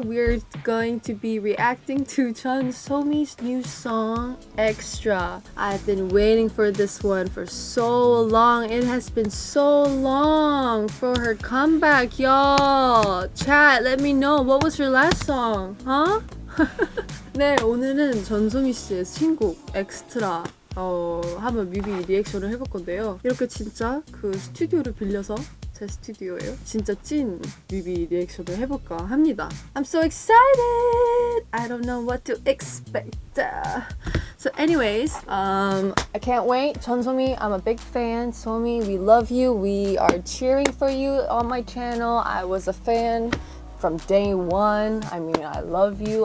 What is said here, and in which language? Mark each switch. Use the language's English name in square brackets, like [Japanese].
[English] We're going to be reacting to Chun Somi's new song, Extra. I've been waiting for this one for so long. It has been so long for her comeback, y'all. Chat, let me know. What was her last song? Huh? [Korean] 네, 오늘은 전소미 씨의 신곡 엑스트라 한번 뮤비 리액션을 해볼 건데요. 이렇게 진짜 그 스튜디오를 빌려서 제 스튜디오예요. 진짜 찐 뮤비 리액션을 해볼까 합니다. [English] I'm so excited! I don't know what to expect. So anyways, I can't wait. 전소미, I'm a big fan. 소미, we love you. We are cheering for you on my channel. I was a fan from day one. I mean, I love you.